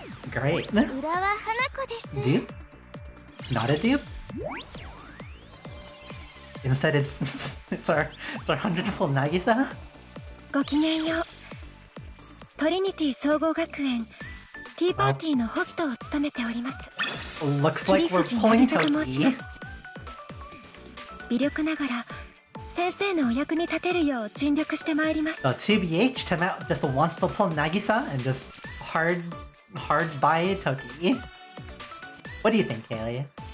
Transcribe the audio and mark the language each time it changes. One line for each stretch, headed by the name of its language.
English: Great. Dupe? Not a dupe? Instead it's our 100 full Nagisa?
Japanese: ごきげんよう。トリニティ総合学園ティーパーティーのホストを務めております。
English: Looks like we're pulling Toki.
Japanese: 微力ながら先生のお役に立てるよう尽力してまいります。
English: So TBH, Temet just wants to pull Nagisa and just hard buy Toki. What do you think, Kaylee?